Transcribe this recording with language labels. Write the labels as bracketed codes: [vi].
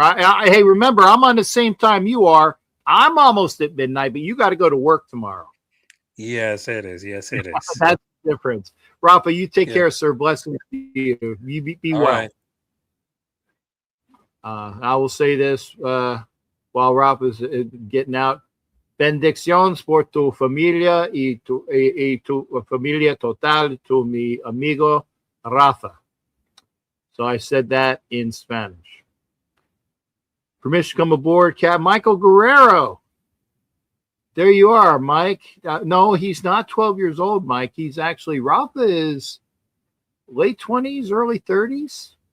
[en] Hey, remember, I'm on the same time you are. I'm almost at midnight, but you got to go to work tomorrow. Yes, it is. Yes, it is. That's the difference. Rafa, you take care, sir. Blessings to you. You be well. Right. I will say this while Rafa's getting out. [es] Bendiciones por tu familia y tu familia total, to mi amigo Rafa. [en] So I said that in Spanish. Permission to come aboard, Cap Michael Guerrero. There you are, Mike. No, he's not 12 years old, Mike. He's actually, Rafa is late 20s, early 30s.